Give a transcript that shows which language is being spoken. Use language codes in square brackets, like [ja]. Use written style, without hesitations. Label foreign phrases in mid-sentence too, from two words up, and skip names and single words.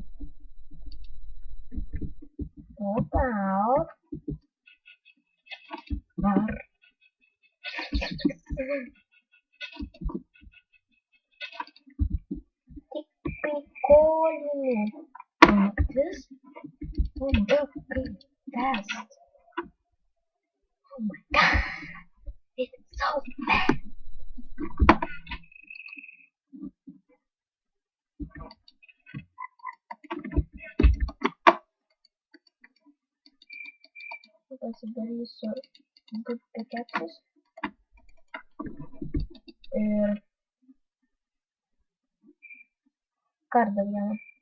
[lt] O tau. Ar. Tik prikolinė. Naktis. [en] Oh my god, kaip fast. Oh my god. It's so fast. [lt] Pasidarysiu du pickaxes. Ir kardą vieną.